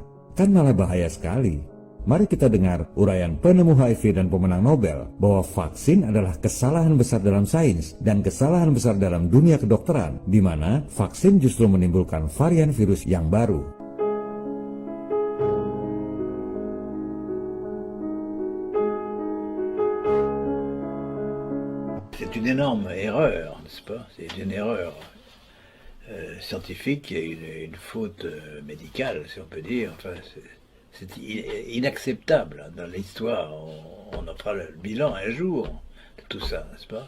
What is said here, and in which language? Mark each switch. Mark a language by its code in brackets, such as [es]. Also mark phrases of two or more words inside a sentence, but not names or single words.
[id] Kan malah bahaya sekali. Mari kita dengar uraian penemu HIV dan pemenang Nobel bahwa vaksin adalah kesalahan besar dalam sains dan kesalahan besar dalam dunia kedokteran, di mana vaksin justru menimbulkan varian virus yang baru. [fr] C'est une énorme erreur, n'est-ce pas? C'est une erreur scientifique et une faute médicale, si on peut dire. Enfin, c'est inacceptable. Dans l'histoire, on en fera le bilan un jour de tout ça, n'est-ce pas?